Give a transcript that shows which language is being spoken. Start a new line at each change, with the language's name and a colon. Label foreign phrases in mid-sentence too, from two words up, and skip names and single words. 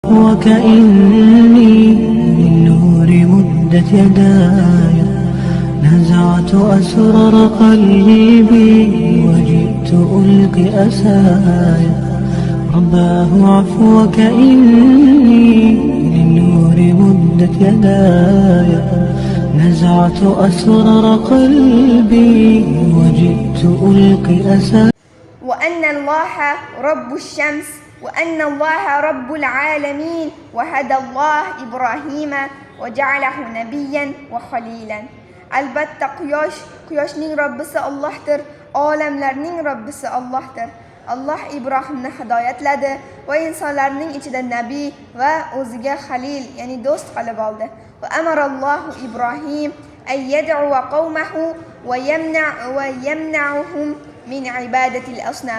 Arabic: عفوك إني للنور مدت يداي نزعت أسرار قلبي وجئت ألقي أسايا رباه عفوك إني للنور مدت يداي نزعت أسرار قلبي وجئت ألقي أسايا وأن الله رب الشمس وأن الله رب العالمين وهدى الله إبراهيم وجعله نبيا وخليلا.
Uzbek: Albatta quyoshning Robbisi Allohdir, olamlarning Robbisi Allohdir. Alloh Ibrohimni hidoyatladi va insonlarning ichida nabiy va o'ziga xalil, ya'ni do'st qilib oldi.
Arabic: وأمر الله إبراهيم أن يدعو قومه ويمنعهم من عبادة الأصنام.